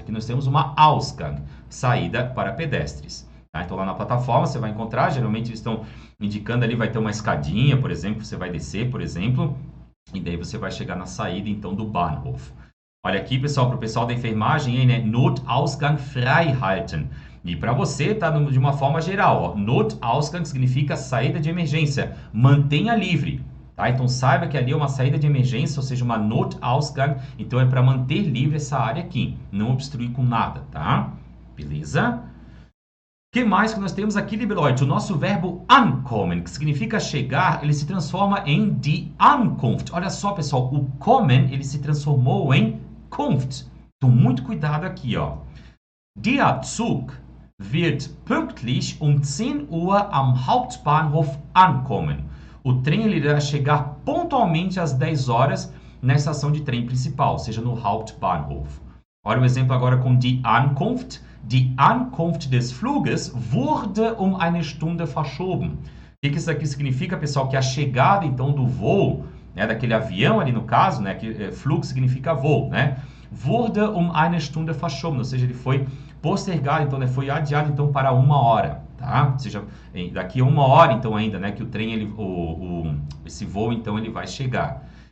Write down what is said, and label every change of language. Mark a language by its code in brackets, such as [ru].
[pt] Aqui nós temos uma Ausgang, saída para pedestres. Tá? Então lá na plataforma você vai encontrar, geralmente eles estão indicando ali, vai ter uma escadinha, por exemplo, você vai descer, por exemplo. E daí você vai chegar na saída, então, do Bahnhof. Olha aqui, pessoal, para o pessoal da enfermagem, aí, né? [de] Notausgang frei halten. [pt] E para você, tá de uma forma geral, ó. Notausgang significa saída de emergência. Mantenha livre, tá? Então, saiba que ali é uma saída de emergência, ou seja, uma Notausgang. Então, é para manter livre essa área aqui. Não obstruir com nada, tá? Beleza? O que mais que nós temos aqui, [de] liebe Leute? [pt] O nosso verbo ankommen, que significa chegar, ele se transforma em die Ankunft. Olha só, pessoal, o kommen, ele se transformou em Kunft. Então, muito cuidado aqui, ó. [de] Der Zug wird pünktlich um 10 Uhr am Hauptbahnhof ankommen. [pt] O trem ele irá chegar pontualmente às 10 horas na estação de trem principal, ou seja, no Hauptbahnhof. Olha o exemplo agora com die Ankunft. [de] Die Ankunft des Fluges wurde um eine Stunde verschoben. [pt] O que isso aqui significa, pessoal? Que a chegada, então, do voo, né, daquele avião ali no caso, né, que Flug significa voo, né? [de] Wurde um eine Stunde verschoben, [pt] ou seja, ele foi postergado, então, né, foi adiado, então, para 1 hora, tá? Ou seja, daqui a 1 hora, então, ainda, né, que o trem, esse voo, então, ele vai chegar.